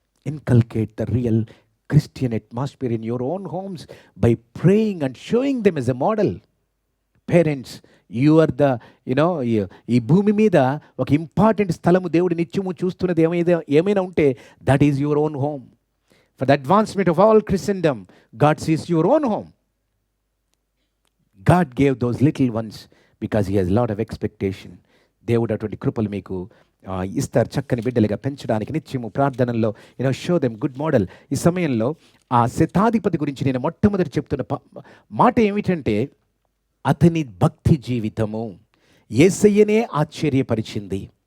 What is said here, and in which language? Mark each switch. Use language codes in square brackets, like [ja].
[en] Inculcate the real Christian atmosphere in your own homes by praying and showing them as a model. Parents, you are the, [te] ఈ భూమి మీద ఒక important స్థలము దేవుడు నిత్యము చూస్తున్నది ఏమైనా ఉంటే [en] That is your own home. For the advancement of all Christendom, God sees your own home. God gave those little ones because he has a lot of expectation. [te] దేవుడు అటువంటి కృపలు మీకు ఇస్తారు, చక్కని బిడ్డలుగా పెంచడానికి. నిత్యము ప్రార్థనల్లో [en] Show them good model. [te] ఈ సమయంలో ఆ శతాధిపతి గురించి నేను మొట్టమొదటి చెప్తున్న మాట ఏమిటంటే, అతని భక్తి జీవితము యేసయ్యనే ఆశ్చర్యపరిచింది.